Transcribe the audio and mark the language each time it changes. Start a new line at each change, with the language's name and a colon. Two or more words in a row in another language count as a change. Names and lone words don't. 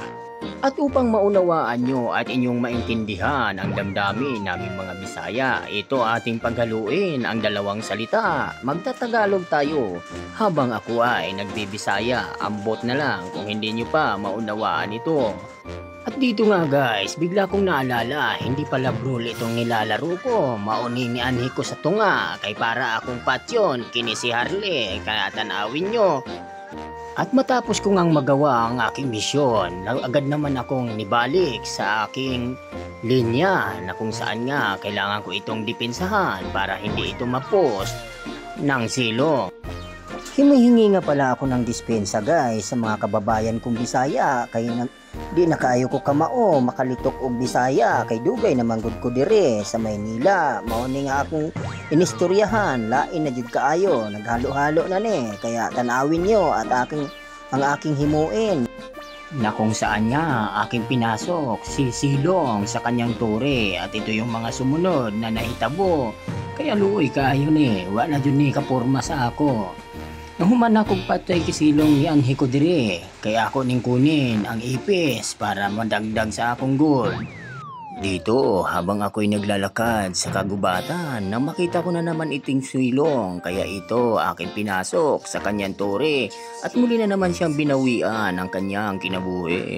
Filipino: At upang maunawaan nyo at inyong maintindihan ang damdamin naming mga Bisaya, ito ating paghaluin ang dalawang salita. Magtatagalog tayo habang ako ay nagbibisaya. Ambot na lang kung hindi nyo pa maunawaan ito. At dito nga guys, bigla kong naalala, hindi pala brawl itong nilalaro ko.
Cebuano: Mauning ni anhi ko sa tunga, kay para akong patyon, kini si Harley,
Filipino: kaya tanawin nyo. At matapos ko ngang magawa ang aking misyon, agad naman akong nibalik sa aking linya na kung saan nga kailangan ko itong depensahan para hindi ito mapost ng silong. Himihingi nga pala ako ng dispensa guys sa mga kababayan kong Bisaya
Cebuano: kay di na kaayo ko kamao makalitok og Bisaya kay dugay naman gud ko dire sa Maynila. Mao ni nga akong inistoryahan, lain na jud kaayo, naghalo-halo na ni
Filipino: kaya tanawin nyo at ang aking himuin. Na kung saan nga aking pinasok si Silong sa kanyang tore at ito yung mga sumunod na nahitabo.
Cebuano: Kaya luoy kaayo ni, wa na jud ni kaporma sa ako. Nahuman akong patay kisilong yan hiko dire, kaya ako ning kunin ang ipis para madagdag sa akong gold.
Filipino: Dito habang ako'y naglalakad sa kagubatan nang makita ko na naman iting silong, kaya ito aking pinasok sa kanyang tore at muli na naman siyang binawian ang kanyang kinabuhi.